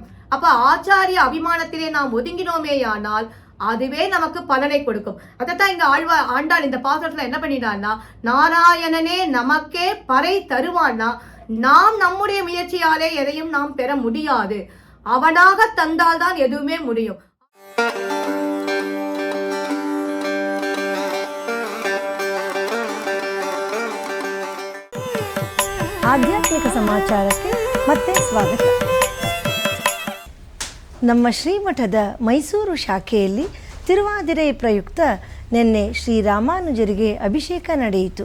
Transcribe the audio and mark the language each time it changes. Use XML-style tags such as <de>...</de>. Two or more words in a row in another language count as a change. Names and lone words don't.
<ta>அப்ப ஆச்சாரிய அபிமானத்திலே நாம் ஒதுங்கினோமேயானால் அதுவே நமக்கு பலனை கொடுக்கும். அதைத்தான் இந்த ஆண்டாள் இந்த பாசுரத்துல என்ன பண்ணிட்டான்னா, நாராயணனே நமக்கே பறை தருவான்னா நாம் நம்முடைய முயற்சியாலே எதையும் நாம் பெற முடியாது. அவனாக தந்தால்தான் எதுவுமே முடியும்.</ta> <kn>ಆಧ್ಯಾತ್ಮಿಕ ಸಮಾಚಾರಕ್ಕೆ ಮತ್ತೆ ಸ್ವಾಗತ. ನಮ್ಮ ಶ್ರೀಮಠದ ಮೈಸೂರು ಶಾಖೆಯಲ್ಲಿ ತಿರುವಾದಿರೆ ಪ್ರಯುಕ್ತ ನಿನ್ನೆ ಶ್ರೀರಾಮಾನುಜರಿಗೆ ಅಭಿಷೇಕ ನಡೆಯಿತು.</kn>